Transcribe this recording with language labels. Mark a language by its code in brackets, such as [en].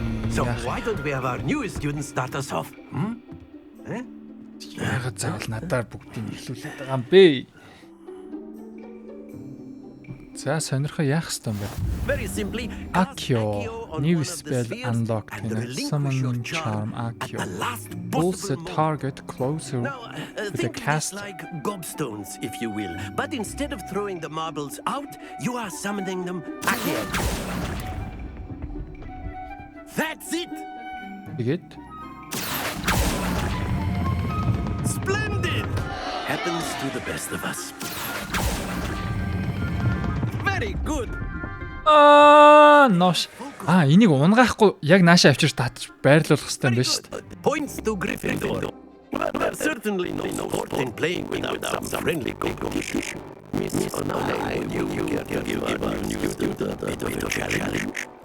[en] So why don't we have our newest students start us off? [mn] Яг заавал надаар бүгдийг эхлүүлээд байгаа юм бэ. За сонирхоо яах ёстой юм бэ? [en] Very simply, Accio, new spell unlocked. Summoning charm Accio. Pulls the target closer to the cast. Like gobstones, if you will. But instead of throwing the marbles out, you are summoning them Accio. That's it! [mn] Тэгээд [en] Splendid! Happens to the best of us. Very good. Нош. [mn] Энийг унгаахгүй яг нааша авчирч татж байрлуулах хэрэгтэй юм байна шүү дээ. [en] Points to Gryffindor. There's certainly no sport in playing without some friendly competition. Miss Onai, you give our new student a bit of a challenge.